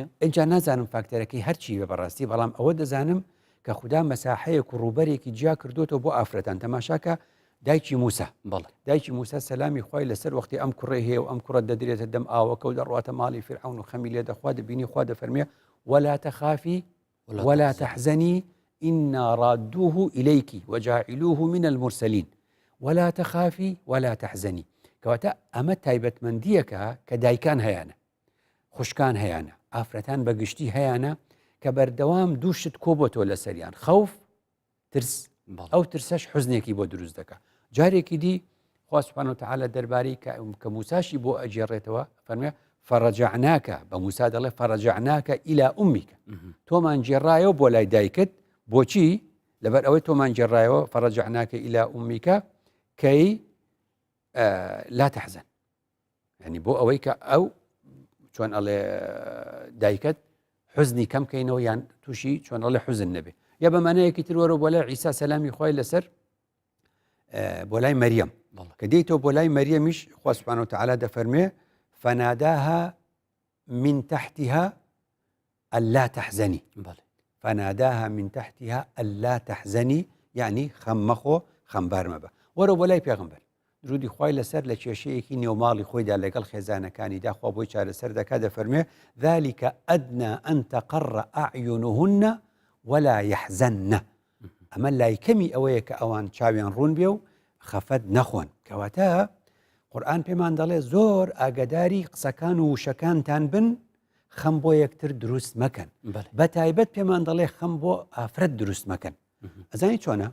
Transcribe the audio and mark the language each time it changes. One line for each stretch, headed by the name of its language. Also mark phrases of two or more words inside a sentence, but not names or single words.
Central Kurdish: ئەجا نازانم فاکتەرەکەی هەرچی بە بەڕاستی بەڵام ئەوە دەزانم کە خوددا مەساحەیەک و ڕووبەرێکی جیا کردوتەوە بۆ ئافرەتان تەماشاکە دایکی موسا دایکی موسا سەلامی خۆی لەسەر وەختی ئەم کوڕی هەیە و ئەم کوڕە دەدرێتە دەم ئاوەکە و دەڕواتە ماڵی فرعون و خەمی لێ دەخوا دەبینی خوا دەفەرمێ
Arabic: ولا تخافي ولا تحزني إنا رادوه إليك وجاعلوه من المرسلين ولا تخافي ولا تحزني
Central Kurdish: کەواتە ئەمە تایبەتمەندیەکە کە دایکان هەیەە خوشکان هەیەە ئافرەتان بەگشتی هەیەە کە بەردەوام دووشت کۆبۆتەوە لە سەریان خەوف ترس ئەو ترسەش حوزنێکی بۆ دروست دەکە جارێکی دی خوا
Arabic: سوبحانەهو وتەعالا
Central Kurdish: دەربارەی کە موساشی بۆ ئەجێڕێتەوە فەرمێ فەرەجعناکە بە موسا دەڵێ
Arabic: فەرەجعناکە ئیلا ئومیکە
Central Kurdish: تۆمان جێڕایەوە بۆ لای دایکت بۆچی لەبەر ئەوەی تۆمان جێڕایەوە
Arabic: فەرەجعناکە ئیلا ئومیکە
Central Kurdish: کەی
Arabic: لا تحزن يعني
Central Kurdish: بۆ ئەوەی کە ئەو چۆن ئەڵێ دایکت حزنی کەم کەینەوە یان تووشی چۆن ئەڵێ حوزن نەبێ یا بەمانەیەکی تروەرە بۆ لای عیسا سەلامی خۆی لەسەر بۆ لای مەریەم کە دێیتەوە بۆ لای مەریەمیش خوا
Arabic: سوبحانەهو وتەعالا
Central Kurdish: دەفەرمێ
Arabic: فناداها من تحتها ألا تحزني فناداها من تحتها ألا تحزني يعني
Central Kurdish: خەممەخۆ خەمبار مەبە وەرە بۆ لای پێغەمبەر درودی خوای لەسەر لە کێشەیەکی نێوماڵی خۆیدا لەگەڵ خێزانەکانی داخوا بۆی چارەسەر دەکا دەفەرمێ
Arabic: ذلك أدنى أن تقر أعينهن ولا يحزن
Central Kurdish: ئەمە لای کەمی ئەوەیە کە ئەوان چاویان ڕوون بێ و خەفەت نەخۆن کەواتە قورئان پێمان دەڵێ زۆر ئاگداری قسەکان و وشەکانتان بن خەم بۆ یەکتر دروست مەکەن بە تایبەت پێمان دەڵێ خەم بۆ ئافرەت دروست مەکەن ئەزانی چۆنە